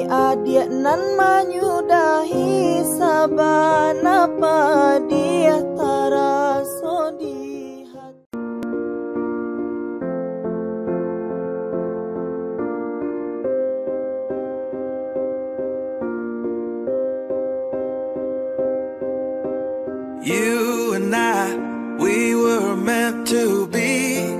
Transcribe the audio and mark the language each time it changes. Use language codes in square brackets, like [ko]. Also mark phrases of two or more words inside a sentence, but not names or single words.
[min] adik nan menyudahi, sabana apa dia taraso di hati. [en] You and I, we were meant to be.